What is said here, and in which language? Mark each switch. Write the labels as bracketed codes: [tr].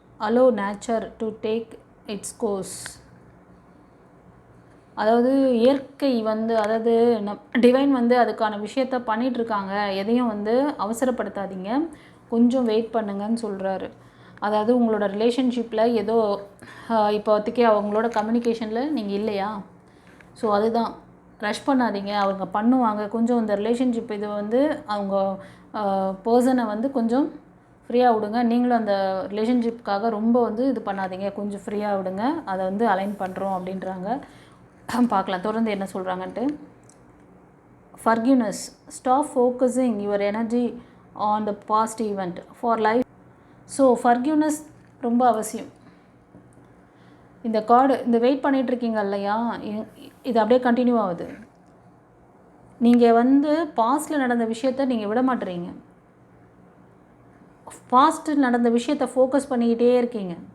[en] Allow nature to take its course. [ta] அதாவது இயற்கை அதாவது டிவைன் அதுக்கான விஷயத்த பண்ணிகிட்ருக்காங்க, எதையும் அவசரப்படுத்தாதீங்க, கொஞ்சம் வெயிட் பண்ணுங்கன்னு சொல்கிறாரு. அதாவது உங்களோட ரிலேஷன்ஷிப்பில் ஏதோ இப்போதைக்கு அவங்களோட கம்யூனிகேஷனில் நீங்கள் இல்லையா, ஸோ அதுதான் ரஷ் பண்ணாதீங்க, அவங்க பண்ணுவாங்க. கொஞ்சம் இந்த ரிலேஷன்ஷிப் இது அவங்க பர்சனை கொஞ்சம் ஃப்ரீயாக விடுங்க. நீங்களும் அந்த ரிலேஷன்ஷிப்காக ரொம்ப இது பண்ணாதீங்க, கொஞ்சம் ஃப்ரீயாக விடுங்க, அதை அலைன் பண்ணுறோம் அப்படின்றாங்க. பார்க்கலாம் தொடர்ந்து என்ன சொல்கிறாங்கன்ட்டு. [en] Forgiveness. Stop focusing your energy on the past event for life. [ta] So forgiveness ரொம்ப அவசியம். இந்த கார்டு இந்த வெயிட் பண்ணிகிட்ருக்கீங்க இல்லையா, இது அப்படியே கண்டினியூ ஆகுது. நீங்கள் பாஸ்ட்டில் நடந்த விஷயத்த நீங்கள் விட மாட்டுறீங்க, பாஸ்ட்டு நடந்த விஷயத்தை ஃபோக்கஸ் பண்ணிக்கிட்டே இருக்கீங்க.